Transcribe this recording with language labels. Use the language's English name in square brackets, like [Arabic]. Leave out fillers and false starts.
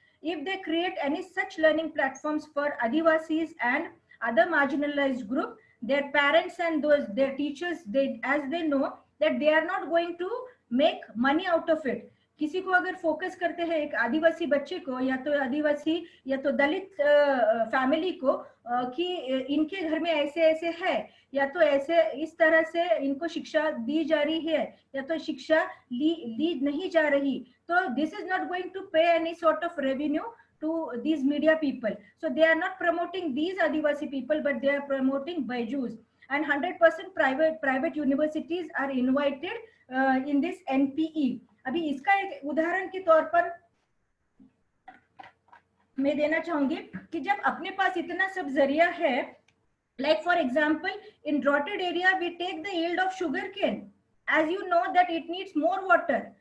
[English] If they create any such learning platforms for Adivasis and other marginalized group, their parents and those their teachers, they as they know that they are not going to make money out of it. [Hindi] किसी को अगर focus करते हैं एक आदिवासी बच्चे को या तो आदिवासी या तो दलित फैमिली को कि इनके घर में ऐसे ऐसे है या तो ऐसे इस तरह से इनको शिक्षा दी जा रही है या तो शिक्षा ली नहीं जा रही, तो [English] This is not going to pay any sort of revenue to these media people. So they are not promoting these Adivasi people, but they are promoting Byju's, and 100% private universities are invited in this NPE. [Hindi] अभी इसका एक उदाहरण के तौर पर मैं देना चाहूंगी कि जब अपने पास इतना सब जरिया है, [English] like for example in droughted area we take the yield of sugarcane. As you know that it needs more water.